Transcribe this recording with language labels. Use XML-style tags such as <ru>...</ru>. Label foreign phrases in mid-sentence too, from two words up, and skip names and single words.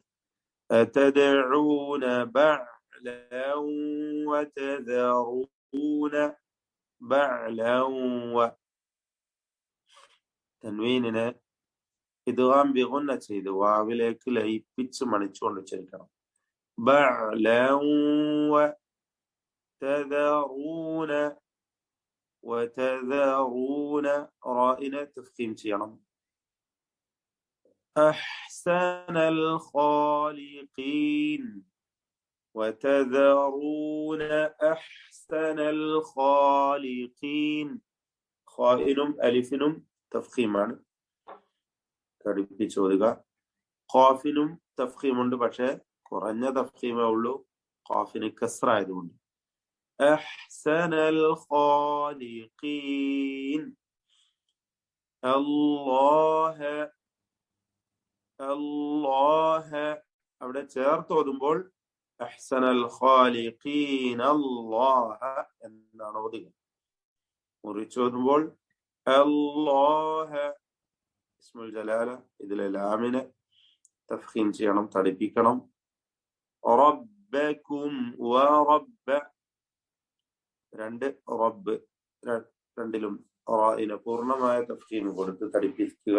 <ar>أتدعون بعلا وتذرون بعلا و.</ar> <ml>തൻവീനിനെ ഇദ്ഗാം ബിഗുന്ന ചെയ്ത് വാവിലേക്ക് ലയിപ്പിച്ച് മണിച്ചുകൊണ്ട് ഉച്ചരിക്കണം.</ml> <ar>بعلا وتذرون وتذرون رائنا تفخيم ചെയ്യണം. أحسن الخالقين وتذرون أحسن الخالقين.</ar> <ml>ഖാഇനും അലിഫിനും തഫ്ഖീമാണ്, പഠിപ്പിച്ചോതുക. ഖാഫിനും തഫ്ഖീമുണ്ട്, പക്ഷെ കുറഞ്ഞ തഫ്ഖീമേ ഉള്ളൂ, ഖാഫിന് കസ്റ ആയതുകൊണ്ട്.</ml> <ar>أحسن الخالقين.</ar> <ml>الله അവിടെ ചേർത്ത് ഓതുമ്പോൾ</ml> <ar>أحسن الخالقين الله</ar> <ml>എന്നാണ് ഓതുക. മുറിച്ചോതുമ്പോൾ الله</ml> <ar>اسم الجلالة,</ar> <ml>ഇതിലെ ലാമിനെ തഫ്ഖീം ചെയ്യണം, തടിപ്പിക്കണം. റബ്ബക്കും വറബ്ബ, രണ്ട് റബ്ബ്, രണ്ടിലും റാഇന് പൂർണ്ണമായ തഫ്ഖീം കൊടുത്ത് തടിപ്പിക്കുക.</ml>